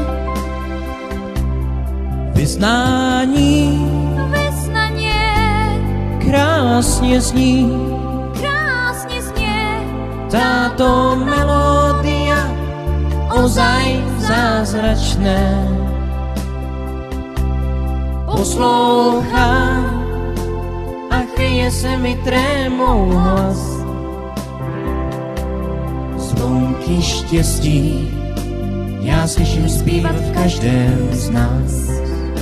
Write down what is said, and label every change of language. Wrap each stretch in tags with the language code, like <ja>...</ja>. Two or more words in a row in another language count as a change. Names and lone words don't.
<cs>Vyznání krásně zní,</cs> <sk>táto melódia ozaj zázračné.</sk> <cs>Poslouchám a chvěje se mi trémou hlas. Zvonky štěstí já slyším zpívat v každém z nás.</cs>